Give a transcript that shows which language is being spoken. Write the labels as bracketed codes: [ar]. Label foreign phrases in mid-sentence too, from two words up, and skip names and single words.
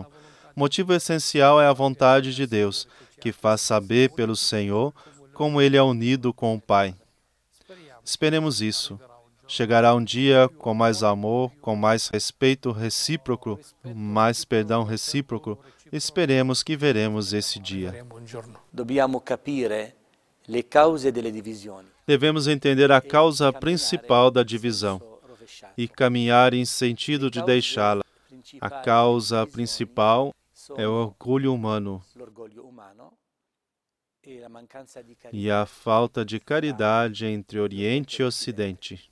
[pt] O motivo essencial é a vontade de Deus, que faz saber pelo Senhor como Ele é unido com o Pai. Esperemos isso. Chegará um dia com mais amor, com mais respeito recíproco, mais perdão recíproco. Esperemos que veremos esse dia. [it] Dobbiamo capire le cause delle divisioni. [pt] Devemos entender a causa principal da divisão e caminhar em sentido de deixá-la. A causa principal é o orgulho humano e a falta de caridade entre Oriente e Ocidente.